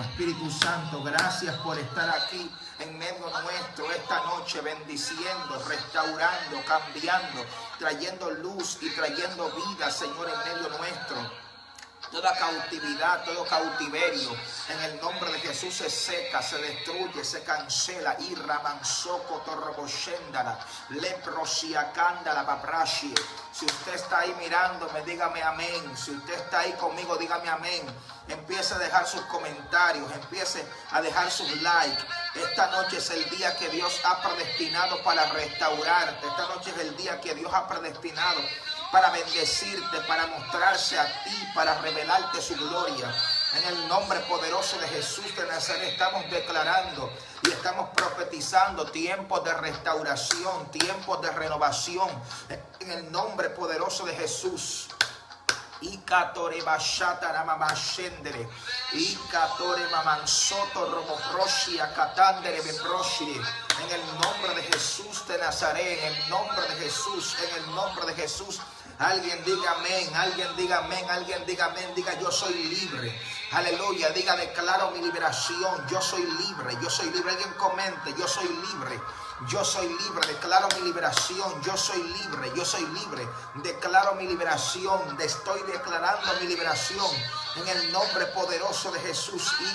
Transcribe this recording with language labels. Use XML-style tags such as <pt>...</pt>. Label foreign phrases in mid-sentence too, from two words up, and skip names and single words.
<es>Espíritu Santo, gracias por estar aquí en medio nuestro esta noche, bendiciendo, restaurando, cambiando, trayendo luz y trayendo vida, Señor, en medio nuestro. Toda cautividad, todo cautiverio, en el nombre de Jesús Jesús se seca, se destruye, se cancela. Irra mansoco torroboshendala, leprosiacandala paprashi. Si usted está ahí mirándome, dígame amén. Si usted está ahí conmigo, dígame amén. Empiece a dejar sus comentarios, empiece a dejar sus likes. Esta noche es el día que Dios ha predestinado para restaurarte. Esta noche es el día que Dios ha predestinado para bendecirte, para mostrarse a ti, para revelarte su gloria. En el nombre poderoso de Jesús de Nazaret estamos declarando y estamos profetizando tiempos de restauración, tiempos de renovación. En el nombre poderoso de Jesús. Ikatore bashata ramamashendere, Ikatore mamansoto romoproshi akatandere beproshi. En el nombre de Jesús de Nazaret, en el nombre de Jesús, en el nombre de Jesús. Alguien diga amén, alguien diga amén, alguien diga amén, diga yo soy libre. Aleluya, diga declaro mi liberación, yo soy libre, yo soy libre. Alguien comente, yo soy libre. Yo soy libre, declaro mi liberación, yo soy libre, yo soy libre, declaro mi liberación, estoy declarando mi liberación en el nombre poderoso de Jesús.</es>